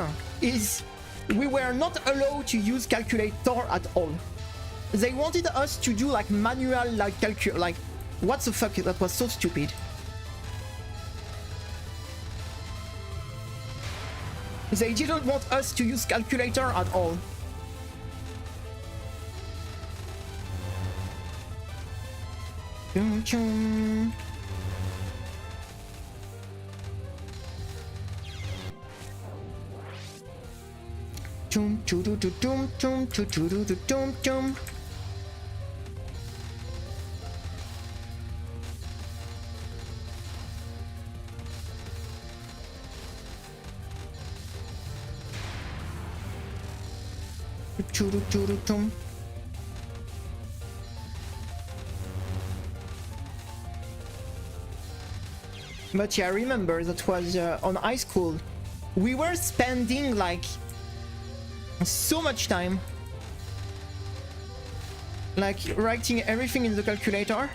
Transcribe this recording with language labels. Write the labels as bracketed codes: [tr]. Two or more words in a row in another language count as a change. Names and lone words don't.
[en] Is we were not allowed to use calculator at all. They wanted us to do like manual like like what the fuck, that was so stupid. They didn't want us to use calculator at all. Chum chum. Chum chum chum chum chum chum chum chum. Churu churu chum. But yeah, I remember that was on high school. We were spending like so much time like writing everything in the calculator.